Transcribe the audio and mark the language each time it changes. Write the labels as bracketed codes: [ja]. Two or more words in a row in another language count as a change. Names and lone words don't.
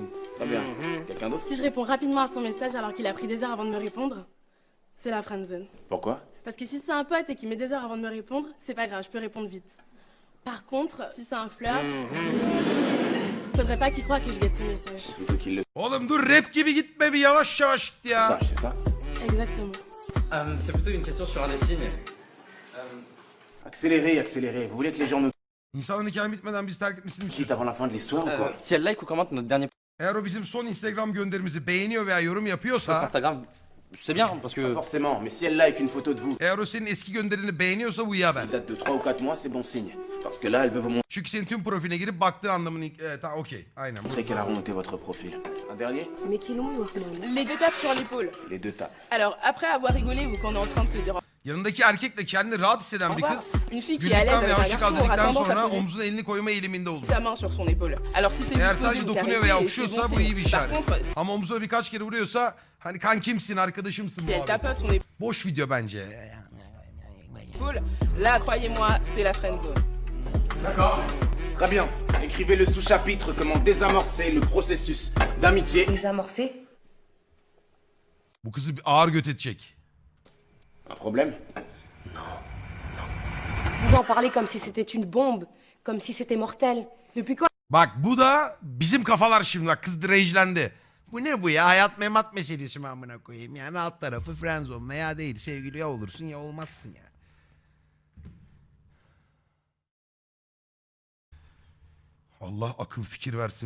[fr] Très bien. Quelqu'un d'autre? Si je réponds rapidement à son message alors qu'il a pris des heures avant de me répondre, c'est la friendzone. Pourquoi? Parce que si c'est un pote et qu'il met des heures avant de me répondre, c'est pas grave, je peux répondre vite. Par contre, si c'est un flirt, faudrait pas qu'il croie que je guette ses messages. Plutôt qu'il le [tr] Oğlum dur rap gibi gitme bir yavaş yavaş git ya. [fr] sache, c'est ça? Exactement. C'est plutôt une question sur un des signes. Accélérez, accélérez. Vous voulez que les gens nous [tr] İnsanın hikaye bitmeden bizi terk etmesini mi [fr] quittent [tr] istiyorsun? [fr] avant la fin de l'histoire ou quoi? Si elle like ou commente notre dernier [tr] Eğer o bizim son Instagram gönderimizi beğeniyor veya yorum [fr] post [tr] yapıyorsa... [fr] Instagram, c'est bien parce Pas que... forcément, mais si elle like une photo de vous [tr] Eğer o senin eski gönderini beğeniyorsa bu ya ben. [fr] qui date de 3 ou 4 mois, c'est bon signe. Parce que là, elle veut vous [tr] Çünkü senin tüm profiline girip baktığın anlamını... tamam okey. Aynen. [fr] montrer qu'elle a remonté votre profil. Un dernier? Mais qui l'ont Les deux tapes sur l'épaule. Les deux tas. Alors, après avoir rigolé ou qu'on est en train de se dire [tr] Yanındaki erkekle kendini rahat hisseden [fr] au [tr] bir [fr] revoir, [tr] kız... [fr] une fille qui est à l'aise [tr] Gülükten [fr] avec [tr] veya [fr] un [tr] hoşça [fr] garçon [tr] kal [fr] aura [tr] dedikten [fr] tendance à [tr] sonra [fr] poser [tr] omzuna elini koyma eğiliminde olur. [fr] sa main sur son épaule. Alors si c'est [tr] Eğer [fr] juste [tr] sadece [fr] vous [tr] dokunuyor [fr] caresser, [tr] veya [fr] c'est [tr] okşuyorsa [fr] bon [tr] bu iyi bir [fr] signe. Par [tr] işaret. [fr] contre, si [tr] Ama omzuna birkaç kere vuruyorsa hani kan kimsin arkadaşımsın [fr] elle [tr] muhabbet. [fr] tapote son [tr] Boş video bence. [fr] épaule, là, croyez-moi, c'est la friendzone. D'accord. Très bien. Écrivez le sous-chapitre comment désamorcer le processus d'amitié. Désamorcer? [tr] Bu kızı bir ağır göt edecek. [fr] Un problème? Vous en parlez comme si c'était une bombe, comme si c'était mortel. Depuis quand [tr] Bak bu da bizim kafalar şimdi. Bak kız rage'lendi. Bu ne bu ya? Hayat memat meselesi mi amına koyayım? Yani alt tarafı friendzone veya değil. Sevgili ya olursun ya olmazsın ya. Allah akıl fikir versin.